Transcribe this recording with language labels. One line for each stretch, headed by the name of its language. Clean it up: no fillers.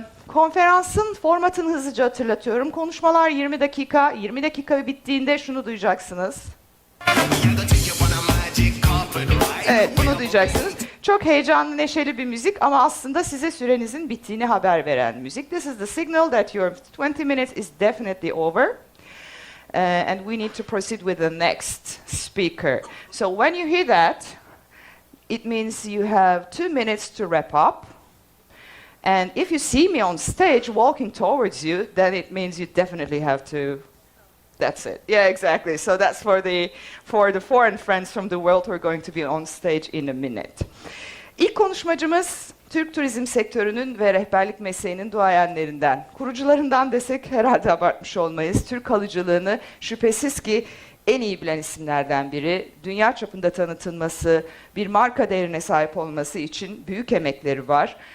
Turkish: Konferansın formatını hızlıca hatırlatıyorum. Konuşmalar 20 dakika. 20 dakika bittiğinde şunu duyacaksınız. Evet, bunu duyacaksınız. Çok heyecanlı, neşeli bir müzik ama aslında size sürenizin bittiğini haber veren müzik.
English: This is the signal that your 20 minutes is definitely over. And we need to proceed with the next speaker. So when you hear that, it means you have 2 minutes to wrap up. And if you see me on stage walking towards you, then it means you definitely have to. That's it. Yeah, exactly. So that's for the foreign friends from the world who are going to be on stage in a minute.
Turkish: İlk konuşmacımız Türk turizm sektörünün ve rehberlik mesleğinin duayenlerinden, kurucularından desek herhalde abartmış olmayız. Türk halıcılığını şüphesiz ki en iyi bilen isimlerden biri. Dünya çapında tanıtılması, bir marka değerine sahip olması için büyük emekleri var.